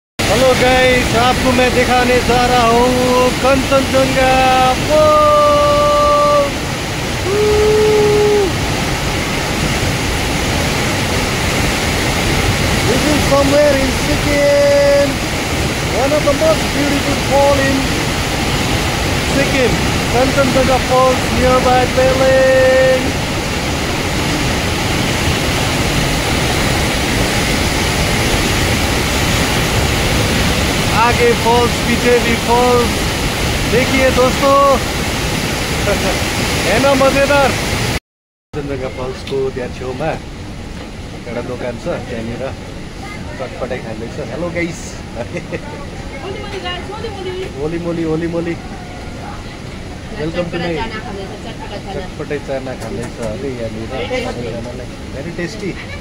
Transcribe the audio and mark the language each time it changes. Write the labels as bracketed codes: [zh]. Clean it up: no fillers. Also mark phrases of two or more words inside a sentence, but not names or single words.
[en] hello guys, [hi] आपको मैं दिखाने जा रहा हूँ कंचनजंगा फॉल्स। [en] This is somewhere in Sikkim, one of the most beautiful falls in Sikkim. Kanchenjunga Falls nearby Pailing. [hi] आगे फॉल्स, पीछे भी फॉल्स। देखिए दोस्तों, है ना मजेदार। [ne] काञ्चनजंगा फल्सको त्यहाँ छेउमा एउटा दोकान छ, त्यहाँनिर चटपटाई खाँदैछ। [en] Hello guys, holy moly holy moly, welcome to my. [ne] चटपटाई चाना खाँदैछ अरे यहाँनिर, [en] very tasty.